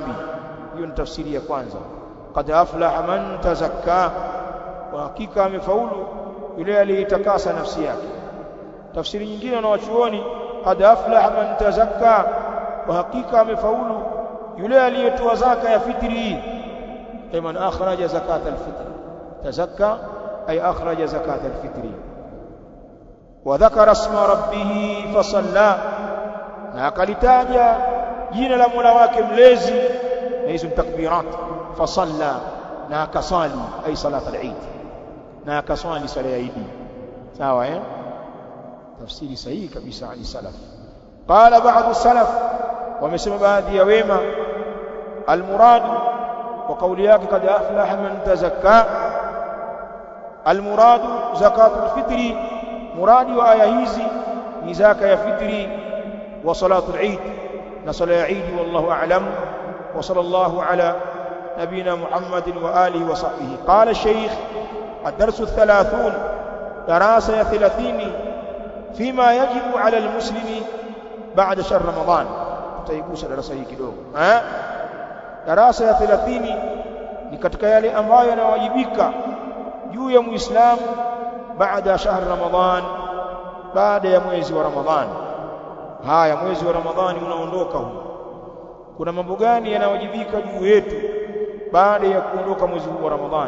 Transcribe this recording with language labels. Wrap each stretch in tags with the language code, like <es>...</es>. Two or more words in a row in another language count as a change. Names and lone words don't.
<sw>Hiyo ni tafsiri ya kwanza.</sw> <ar>قد أفلح من تزكى,</ar> <sw>wa hakika amefaulu yule aliyetakasa nafsi yake. Tafsiri nyingine na wachuoni,</sw> <ar>قد أفلح من تزكى,</ar> <sw>wa hakika amefaulu yule aliyetoa zaka ya fitri.</sw> <ar>من أخرج زكاة الفطر، تزكى أي أخرج زكاة الفطر. وذكر اسم ربه فصلى,</ar> <sw>na akalitaja jina la Mola wake mlezi, na hizo takbirat. Fasalla, na akasali</sw> <ar>أي صلاة العيد,</ar> <sw>na akasali sala ya Eid. Sawa tafsiri sahihi kabisa ali salaf.</sw> <ar>قال بعض السلف,</ar> <sw>wamesema baadhi ya wema,</sw> <ar>المراد وقول</ar> <sw>yake</sw> <ar>قد أفلح من تزكى، المراد زكاة الفطر,</ar> <sw>muradi wa aya hizi ni zaka ya fitri</sw> <ar>وصلاة العيد,</ar> <sw>na sala ya Eid.</sw> <ar>والله أعلم، وصلى الله على نبينا محمد وآله وصحبه. قال شيخ الدرس 30 دراسة 30 فيما يجب على المسلم بعد شهر رمضان.</ar> <sw>tutaigusa darasa hii kidogo. Darasa ya 30 ni katika yale ambayo yanawajibika juu ya Muislamu baada ya shahr Ramadhan, baada ya mwezi wa Ramadhan. Haya, mwezi wa Ramadhani unaondoka huu, kuna mambo gani yanawajibika juu yetu baada ya kuondoka mwezi huu wa Ramadhani?</sw>